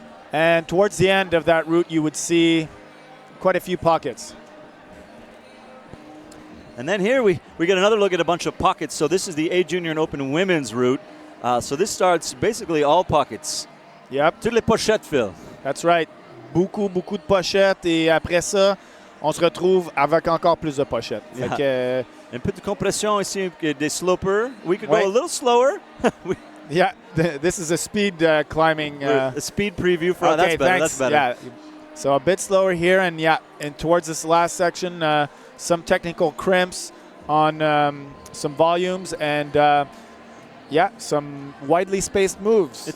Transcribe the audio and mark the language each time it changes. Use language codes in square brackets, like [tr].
[en] And towards the end of that route, you would see quite a few pockets. And then here we get another look at a bunch of pockets. So this is the A Junior and Open women's route. So this starts basically all pockets. Yep. [fr] Toutes les pochettes, Phil. [en] That's right. [fr] Beaucoup de pochettes. Et après ça, on se retrouve avec encore plus de pochettes. [en] Yeah. [fr] Fait que, Un peu de compression ici, des slopers. [en] We could go a little slower. Yeah, this is a speed climbing. A speed preview for okay, that's better. thanks. That's better. Yeah. So a bit slower here, and and towards this last section, some technical crimps on some volumes, and some widely spaced moves.